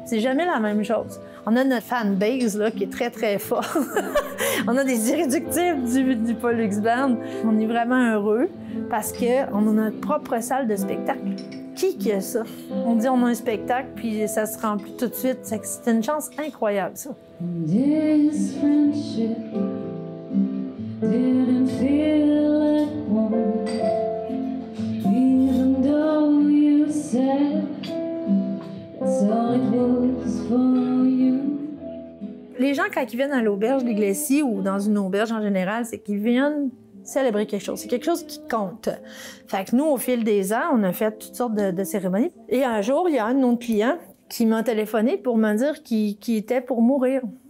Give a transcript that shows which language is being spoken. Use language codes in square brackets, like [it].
[fr] C'est jamais la même chose. On a notre fanbase là, qui est très, très fort. On a des irréductibles du Pollux Band. On est vraiment heureux parce qu'on a notre propre salle de spectacle. Qui a ça? On dit on a un spectacle, puis ça se remplit tout de suite. C'est une chance incroyable, ça. [en] This friendship didn't feel like one, even though you said that's all it was for you. [fr] Les gens, quand ils viennent à l'auberge des Glacis ou dans une auberge en général, c'est qu'ils viennent célébrer quelque chose. C'est quelque chose qui compte. Fait que nous, au fil des ans, on a fait toutes sortes de cérémonies. Et un jour, il y a un de nos clients qui m'a téléphoné pour me dire qu'il était pour mourir.